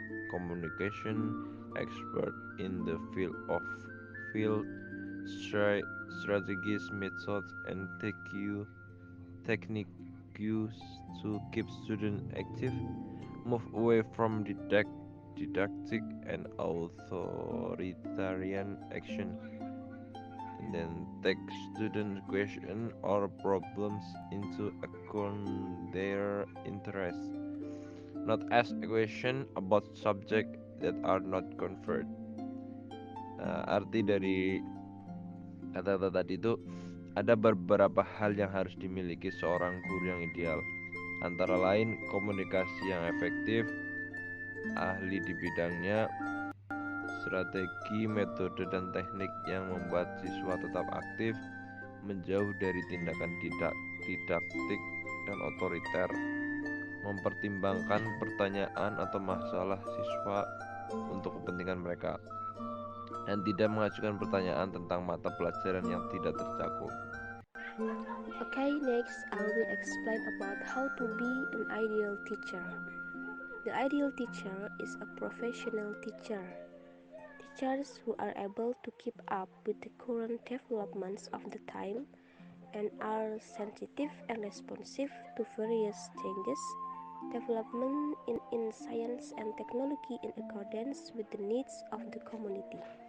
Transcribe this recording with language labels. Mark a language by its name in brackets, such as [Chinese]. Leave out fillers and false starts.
[English] communication expert in the field strategies, methods, and techniques to keep students active, move away from didactic and authoritarian action, and then take student question or problems into account their interests, not as a question about subject that are not conferred. [Indonesian] Arti dari kata-kata tadi itu ada beberapa hal yang harus dimiliki seorang guru yang ideal, antara lain komunikasi yang efektif, ahli di bidangnya, strategi, metode, dan teknik yang membuat siswa tetap aktif, menjauh dari tindakan didaktik dan otoriter, mempertimbangkan pertanyaan atau masalah siswa untuk kepentingan mereka, dan tidak mengajukan pertanyaan tentang mata pelajaran yang tidak tercakup. [English] Okay, next I will explain about how to be an ideal teacher. The ideal teacher is a professional teacher. Teachers who are able to keep up with the current developments of the time and are sensitive and responsive to various changes, development in science and technology in accordance with the needs of the community.